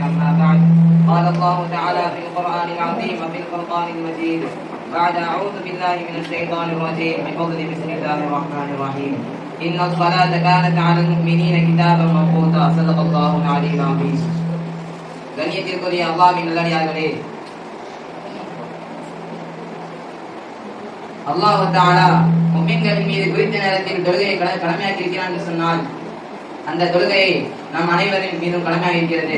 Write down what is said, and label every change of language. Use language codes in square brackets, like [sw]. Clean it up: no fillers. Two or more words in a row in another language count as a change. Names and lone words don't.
[ar] أما بعد، قال الله تعالى في القرآن العظيم وفي الفرقان المجيد بعد أعوذ بالله من الشيطان الرجيم بفضل بسم الله الرحمن الرحيم إن الصلاة كانت على المؤمنين كتابا موقوتا. صدق الله العلي العظيم. [ta] கண்ணியத்திற்குரிய அல்லாஹ்வின் நல்லடியார்களே, அல்லாஹ் தஆலா முஃமின்களின் மீது குறித்த நேரத்தில் தொழுகையை கடமையாக்கி இருக்கிறான் என்று சொன்னால், அந்த தொழுகையை நம் அனைவரின் மீதும் கடமையாக இருக்கிறது.